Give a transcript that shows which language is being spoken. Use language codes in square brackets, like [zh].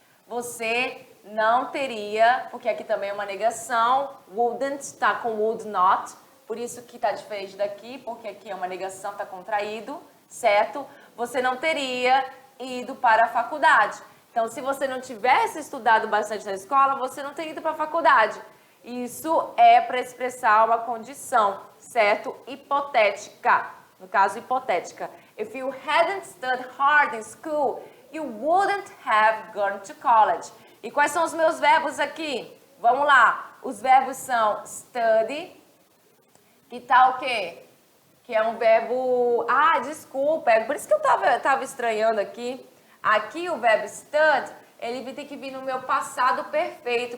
[pt] Você não teria, porque aqui também é uma negação, wouldn't está com would not, por isso que está diferente daqui, porque aqui é uma negação, está contraído, certo? Você não teria ido para a faculdade. Então, se você não tivesse estudado bastante na escola, você não teria ido para a faculdade. Isso é para expressar uma condição, certo? Hipotética. No caso, hipotética. [en] If you hadn't studied hard in school, you wouldn't have gone to college. [pt] E quais são os meus verbos aqui? Vamos lá. Os verbos são study, que tá o quê? Que é um verbo... Ah, desculpa, é por isso que eu tava estranhando aqui. Aqui o verbo stud, ele tem que vir no meu passado perfeito.